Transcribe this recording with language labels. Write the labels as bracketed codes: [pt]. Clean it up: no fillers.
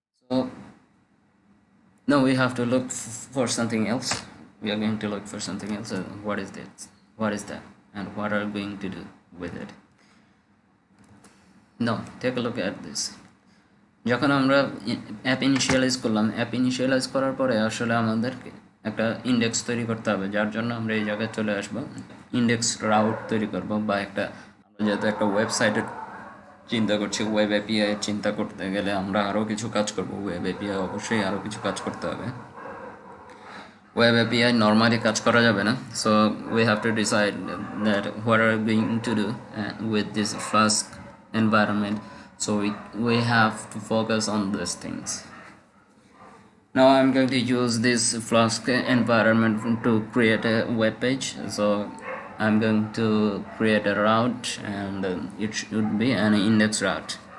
[en] So now we have to look for something else. We are going to look for something else. What is this? What is that? And what are we going to do with it? Now take a look at this. [bn] যখন আমরা app initialise করলাম, app initialise করার পরে আসলে আমাদেরকে একটা index তৈরি করতে হবে, যার জন্য আমরা এই জায়গায় চলে আসব, ইন্ডেক্স রাউট তৈরি করব, বা একটা আমরা যেহেতু একটা ওয়েবসাইটের চিন্তা করছি, ওয়েব এপিআই চিন্তা করতে গেলে আমরা আরও কিছু কাজ করব। ওয়েব এপিআই অবশ্যই আরও কিছু কাজ করতে হবে। ওয়েব এপিআই নর্মালি কাজ করা যাবে না, [en] So we have to decide that what are going to do with this flask environment. So we have to focus on these things. Now I'm going to use this Flask environment to create a web page. So I'm going to create a route, and it should be an index route.